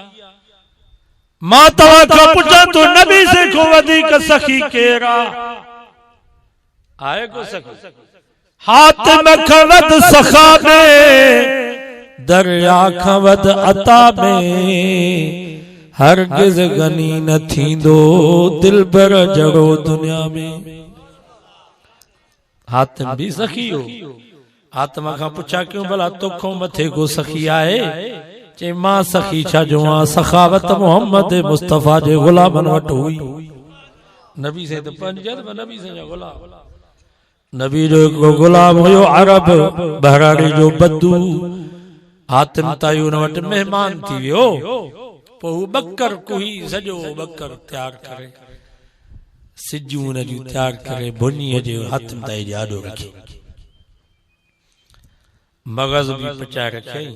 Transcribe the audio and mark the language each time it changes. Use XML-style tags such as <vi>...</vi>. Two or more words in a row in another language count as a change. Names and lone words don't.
<sd>मां तव्हां खां पुछां थो नबी से को वधीक सखी केर आहे को सखी? हातिम खां वध सखा में, दरिया खां वध अता में, हरगिज़ गनी न थींदो दिलबर जड़ो दुनिया में। हातिम भी सखी हो। हातिम खां पुछा क्यों भला तोखों मथे को सखी आहे? चे मां सखी छा जो सखावत मोहम्मद मुस्तफ़ा जे गुलामन वटि हुई। नबी से तो पंजत नबी से गुलाम। नबी जो हिकिड़ो गुलाम हुयो अरब बहराड़ी जो बद्दू। हातिम ताई उन वटि मेहमान थी वियो। पोइ बकर कुही सॼो बकर तैयार करे सिजूं उन जूं तैयार करे भुनीअ जे हातिम ताई जे आॾो रखी, मगज़ भी पचाए रखियईं।</sd>